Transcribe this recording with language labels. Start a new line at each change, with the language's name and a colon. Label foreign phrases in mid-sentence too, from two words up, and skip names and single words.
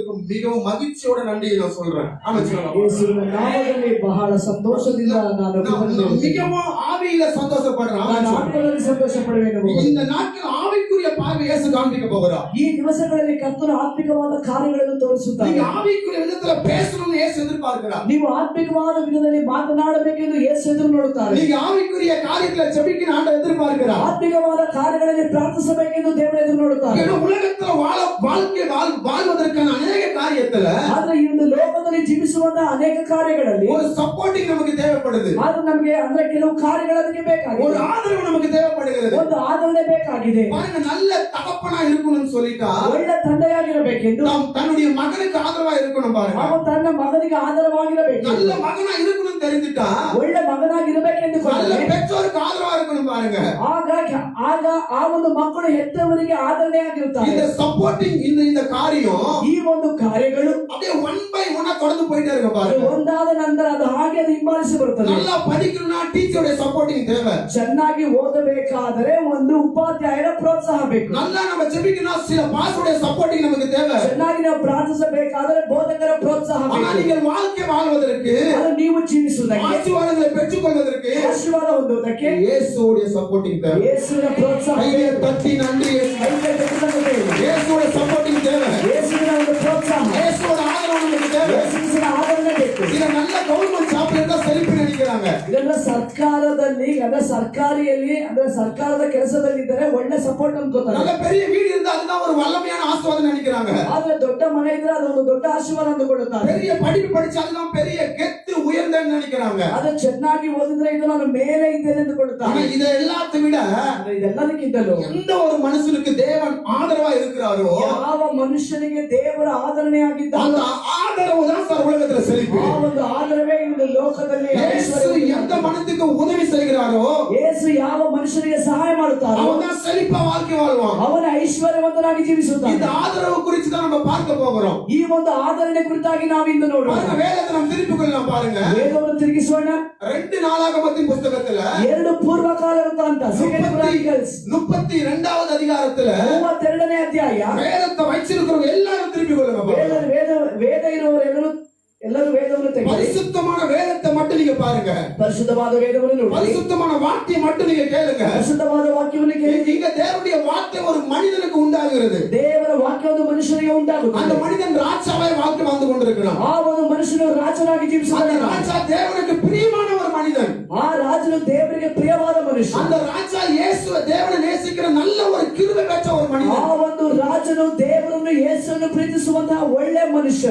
Tamil: மிகவும் மகிழ்ச்சியோட நன்றியை நான் சொல்றேன். ஆமா சொல்லுங்க.
Kannada: ಯೇಸುವಿನ ನಾಮದಲ್ಲಿ ಬಹಳ ಸಂತೋಷದಿಂದ ನಾನು ಕೃತಜ್ಞತೆ
Tamil: மிகவும் ஆவியில சந்தோஷப்படுறேன்.
Kannada: ನಾನು ಆತ್ಮದಲ್ಲಿ ಸಂತೋಷ ಪಡುವೆನು.
Tamil: இந்த நாட்கள் ஆவிக்குரிய பார்வை இயேசு காண்பிக்க போகிறார்.
Kannada: ಈ ದಿವಸಗಳಲ್ಲಿ ಕರ್ತನು ಆತ್ಮಿಕವಾದ ಕಾರ್ಯಗಳನ್ನು ತೋರಿಸುತ್ತಾನೆ.
Tamil: நீங்க ஆவிக்குரிய விதத்துல பேசணும்னு இயேசு எதிர்பார்க்கிறார்.
Kannada: ನೀವು ಆತ್ಮಿಕವಾದ ವಿಧದಲ್ಲಿ ಮಾತನಾಡಬೇಕೆಂದು ಯೇಸು ಎದುರು ನೋಡುತ್ತಾರೆ.
Tamil: நீங்க ஆவிக்குரிய காரியத்துல ஜெபிக்கணும் ஆண்டவர் எதிர்பார்க்கிறார்.
Kannada: ಆತ್ಮಿಕವಾದ ಕಾರ್ಯಗಳಲ್ಲಿ ಪ್ರಾರ್ಥಿಸಬೇಕೆಂದು ದೇವರು ಎದುರು ನೋಡುತ್ತಾರೆ.
Tamil: ஏன்னா உலகத்துல வாழ்க்கை வாழ்வதற்கான அநேக காரியத்துல
Kannada: ಆದ್ರೆ ಈ ಒಂದು ಲೋಕದಲ್ಲಿ ಜೀವಿಸುವಂತಹ ಅನೇಕ ಕಾರ್ಯಗಳಲ್ಲಿ
Tamil: ஒரு சப்போர்ட்டிங் நமக்கு தேவைப்படுது.
Kannada: ಆದ್ರೆ ನಮಗೆ ಅಂದ್ರೆ ಕೆಲವು ಕಾರ್ಯಗಳು ಅದಕ್ಕೆ ಬೇಕಾಗಿದೆ.
Tamil: ஒரு ஆதரவு நமக்கு தேவைப்படுகிறது.
Kannada: ಒಂದು ಆದರಣೆ ಬೇಕಾಗಿದೆ.
Tamil: பாருங்க, நல்ல தகப்பனா இருக்கணும்னு சொல்லிட்டா
Kannada: ಒಳ್ಳೆ ತಂದೆಯಾಗಿರಬೇಕೆಂದು
Tamil: நாம் தன்னுடைய மகனுக்கு ஆதரவா இருக்கணும். பாருங்க,
Kannada: ಅವನು ತನ್ನ ಮಗನಿಗೆ ಆಧಾರವಾಗಿರಬೇಕು.
Tamil: நல்ல மகனா இருக்கணும்னு தெரிஞ்சுட்டா
Kannada: ಒಳ್ಳೆ ಮಗನಾಗಿರಬೇಕೆಂದು
Tamil: நல்ல பெற்றோருக்கு ஆதரவா இருக்கணும். பாருங்க,
Kannada: ಆಗ ಆ ಒಂದು ಮಕ್ಕಳು ಹೆತ್ತವರಿಗೆ ಆದರಣೆಯಾಗಿರುತ್ತಾರೆ.
Tamil: இந்த சப்போர்ட்டிங் இந்த காரியம்
Kannada: ಈ ಒಂದು ಕಾರ್ಯಗಳು
Tamil: அப்படியே
English: one by one
Tamil: தொடர்ந்து போயிட்டே இருக்கு. பாருங்க,
Kannada: ಒಂದಾದ ನಂತರ ಅದು ಹಾಗೆ ಅದು ಹಿಂಬಾಲಿಸಿ ಬರುತ್ತದೆ.
Tamil: நல்லா படிக்கணும்னா டீச்சருடைய சப்போர்ட்டிங் தேவை.
Kannada: ಚೆನ್ನಾಗಿ ಓದಬೇಕಾದರೆ ಒಂದು ಉಪಾಧ್ಯಾಯರ ಪ್ರೋತ್ಸಾಹ ಬೇಕು.
Tamil: நல்லா நம்ம ஜெபிக்கணும், சில பாஸ்டருடைய சப்போர்ட்டிங் நமக்கு தேவை.
Kannada: ಚೆನ್ನಾಗಿ ನಾವು ಪ್ರಾರ್ಥಿಸಬೇಕಾದರೆ ಬೋಧಕರ ಪ್ರೋತ್ಸಾಹ
Tamil: ஆனா
Kannada: ಬೇಕು.
Tamil: நீங்கள் வாழ்க்கை வாழ்வதற்கு,
Kannada: ಅದು ನೀವು ಜೀವಿಸುವುದಕ್ಕೆ,
Tamil: ஆசீர்வாதங்களை பெற்றுக்கொள்வதற்கு
Kannada: ಆಶೀರ್ವಾದ ಹೊಂದುವುದಕ್ಕೆ
Tamil: இயேசுவுடைய சப்போர்ட்டிங் தேவை.
Kannada: ಯೇಸುವಿನ ಪ್ರೋತ್ಸಾಹ
Tamil: கையை தட்டி நன்றி இயேசு. இயேசுவோட சப்போர்ட்டிங் தேவை.
Kannada: ಯೇಸುವಿನ ಒಂದು ಪ್ರೋತ್ಸಾಹ,
Tamil: இயேசுவோட ஆதரவு நமக்கு தேவை.
Kannada: ಯೇಸುವಿನ ಆದರಣೆ ಬೇಕು.
Tamil: சில நல்ல
English: government job
Tamil: இருந்தா செழிப்பு நினைக்கிறாங்க.
Kannada: ಇದೆಲ್ಲ ಸರ್ಕಾರದಲ್ಲಿ ಅಂದ್ರೆ ಸರ್ಕಾರಿಯಲ್ಲಿ ಅಂದ್ರೆ ಸರ್ಕಾರದ ಕೆಲಸದಲ್ಲಿ ಇದ್ದರೆ ಒಳ್ಳೆ ಸಪೋರ್ಟ್ ಅನ್ಕೋತಾರೆ.
Tamil: நல்ல பெரிய வீடு இருந்தா அதுதான் ஒரு வல்லமையான ஆசீர்வாதம் நினைக்கிறாங்க.
Kannada: ಆದ್ರೆ ದೊಡ್ಡ ಮನೆ ಇದ್ರೆ ಅದೊಂದು ದೊಡ್ಡ ಆಶೀರ್ವಾದ ಅಂದುಕೊಳ್ಳುತ್ತಾರೆ.
Tamil: பெரிய படிப்பு படிச்சாலும் பெரிய கெத்து உயர்ந்தன்னு நினைக்கிறாங்க.
Kannada: ಅದು ಚೆನ್ನಾಗಿ ಓದಿದ್ರೆ ಇದು ನಾನು ಮೇಲೆ ಇದ್ದೇನೆ
Tamil: ஆனா
Kannada: ಅಂದುಕೊಳ್ಳುತ್ತಾರೆ.
Tamil: இதை எல்லாத்தை விட
Kannada: ಆದ್ರೆ ಇದೆಲ್ಲದಕ್ಕಿಂತಲೂ
Tamil: எந்த ஒரு மனுஷனுக்கு தேவன் ஆதரவா இருக்கிறாரோ
Kannada: ಯಾವ ಮನುಷ್ಯನಿಗೆ ದೇವರ ಆದರಣೆ ಆಗಿದ್ದಾರೋ
Tamil: அந்த ஆதரவு தான் சார் உலகத்துல செழிப்பு.
Kannada: ಆ ಒಂದು ಆದರವೇ இந்த ಲೋಕದಲ್ಲಿ
Tamil: இயேசு எந்த மனதுக்கு உதவி செய்கிறாரோ
Kannada: ಯೇಸು ಯಾವ ಮನುಷ್ಯನಿಗೆ ಸಹಾಯ ಮಾಡುತ್ತಾರೋ
Tamil: அவன் தான் செழிப்பா வாழ்க்கை வாழ்வான்.
Kannada: ಅವನ ಐಶ್ವರ್ಯವಂತನಾಗಿ ಜೀವಿಸುತ್ತಾನೆ.
Tamil: இந்த ஆதரவு குறித்து தான் நம்ம பார்க்க போகிறோம்.
Kannada: ಈ ಒಂದು ಆದರಣೆ ಕುರಿತಾಗಿ ನಾವು ಇಂದು ನೋಡೋಣ.
Tamil: பாருங்க, வேதத்தை நம்ம திருப்பி கொள்ளலாம். பாருங்க,
Kannada: ವೇದವನ್ನು ತಿರುಗಿಸೋಣ.
Tamil: 2 நாளாகமத்தின் புத்தகத்துல
Kannada: 2 ಪೂರ್ವಕಾಲ ವೃತ್ತಾಂತ
Tamil: 32வது அதிகாரத்துல
Kannada: 32ನೇ ಅಧ್ಯಾಯ.
Tamil: வேதத்தை வச்சிருக்கிறவங்க எல்லாரும் திருப்பி கொள்ளுங்க.
Kannada: ವೇದ ಇರುವವರೆಲ್ಲರೂ ಎಲ್ಲರೂ ವೇದವನ್ನು ತೆಗೆದು
Tamil: பரிசுத்தமான வேதத்தை மட்டும் நீங்க பாருங்க.
Kannada: ಪರಿಶುದ್ಧವಾದ ವೇದವನ್ನು ನೋಡಿ.
Tamil: பரிசுத்தமான வார்த்தையை மட்டும் நீங்க கேளுங்க.
Kannada: ಪರಿಶುದ್ಧವಾದ ವಾಕ್ಯವನ್ನು ಕೇಳಿ.
Tamil: இங்க தேவனுடைய வார்த்தை ஒரு மனிதனுக்கு உண்டாகிறது.
Kannada: ದೇವರ ವಾಕ್ಯ ಒಂದು ಮನುಷ್ಯನಿಗೆ ಉಂಟಾಗುತ್ತದೆ.
Tamil: அந்த மனிதன் ராஜாவாய் வாழ்க்கை வாழ்ந்து கொண்டிருக்கிறான்.
Kannada: ಆ ಒಂದು ಮನುಷ್ಯನು ರಾಜನಾಗಿ
Tamil: அந்த
Kannada: ಜೀವಿಸುತ್ತಾನೆ.
Tamil: ராஜா தேவனுக்கு பிரியமான ஒரு மனிதன்.
Kannada: ಆ ರಾಜನು ದೇವರಿಗೆ ಪ್ರಿಯವಾದ ಮನುಷ್ಯ.
Tamil: அந்த ராஜா இயேசுவை தேவனை நேசிக்கிற நல்ல ஒரு கிருபை பெற்ற ஒரு
Kannada: ಆ
Tamil: மனிதன்.
Kannada: ಒಂದು ರಾಜನು ದೇವರನ್ನು ಯೇಸುವನ್ನು ಪ್ರೀತಿಸುವಂತಹ ಒಳ್ಳೆ ಮನುಷ್ಯನು.